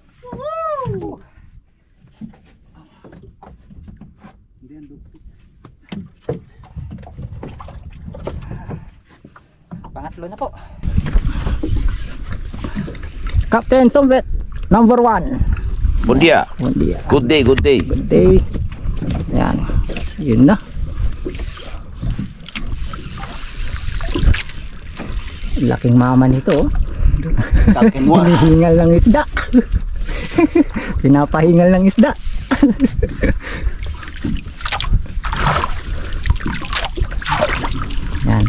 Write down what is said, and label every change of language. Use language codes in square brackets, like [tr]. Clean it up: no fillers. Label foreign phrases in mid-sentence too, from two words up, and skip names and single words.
[tl] Pangatlo na po. Captain Sombet number 1. [es] Buen dia. Buen dia. [en] Good day, good day. Good day. [tl] Yan. Yun na. Laking mama nito. Hinihingal ng isda. Pinapahingal ng isda. Yan.